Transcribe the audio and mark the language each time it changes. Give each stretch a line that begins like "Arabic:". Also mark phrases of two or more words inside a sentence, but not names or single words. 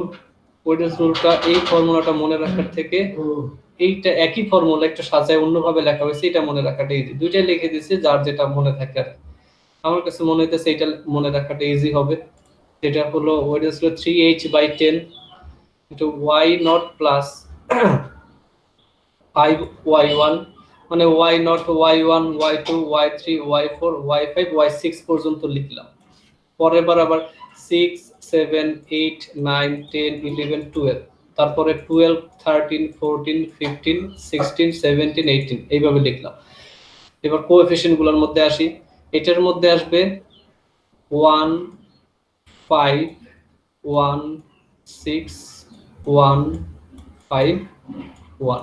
Bangla: ওয়েডেলস রুলটা এই ফর্মুলাটা মনে রাখার থেকে এইটা একই ফর্মুলা একটু সাজায় অন্যভাবে লেখা হয়েছে, এটা মনে রাখাটা ইজি। দুইটাই লিখে দিয়েছি যার যেটা মনে থাকে আর আমার কাছে মনে হইতেছে এটা মনে রাখাটা ইজি হবে। যেটা হলো ওয়েডেলস রুল 3h/10
English: into y naught plus 5y1,
Bangla: মানে
English: y naught
Bangla: y1 y2 y3 y4 y5 y6 পর্যন্ত লিখলাম। পরের বার আবার 6 7 8 9 10 11 12, তারপরে 12 13 14 15 16 17 18 এইভাবে লিখলাম। এবার কোএফিসিয়েন্ট গুলোর মধ্যে আসি। এটার মধ্যে আসবে 1 5 1 6 1 5 1।